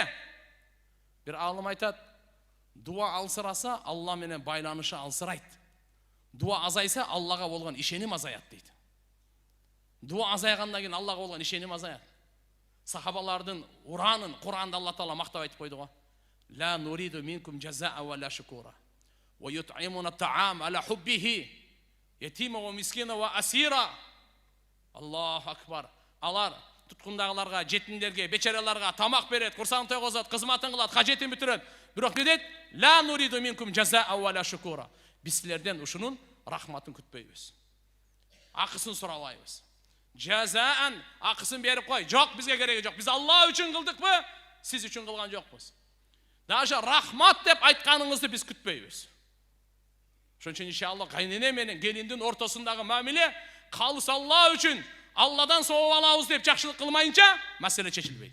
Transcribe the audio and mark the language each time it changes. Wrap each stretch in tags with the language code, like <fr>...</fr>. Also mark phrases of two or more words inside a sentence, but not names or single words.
<ky>Бир алым айтат, дуа алсыраса Алла менен байланышы алсырайт. Дуа азайса Аллага болгон ишеним азаят дейт. Дуа азайгандан кийин Аллага болгон ишеним азаят. Сахабалардын уранын Куранда Алла Таала мактап айтып койду го.</ky> <ar>لا نريد منكم جزاء ولا شكورا. ويطعمون الطعام على حبه يتيما ومسكينا وأسيرا. الله أكبر.</ar> <ky>Алар туткундагыларга, жетимдерге, бечараларга тамак берет, курсагын тойгозот, кызматын кылат, кажетін бүтүрөт. Бирок не дейт?</ky> <ar>لا نريد منكم جزاء ولا شكورا.</ar> <ky>Биз силерден ушунун рахматын күтпөйбүз. Акысын сурабайбыз. Жазаан акысын берип кой. Жок, бизге кереги жок. Биз Алла үчүн кылдыкпы? Сиз үчүн кылган жокпуз. Даже рахмат деп айтканыңызды биз күтпөйбүз. Ошон үчүн иншалла кайнене менен келиндин ортосундагы мамиле калыс Алла үчүн Алладан сооп алабыз деп жакшылык кылмайынча маселе чечилбейт.</ky>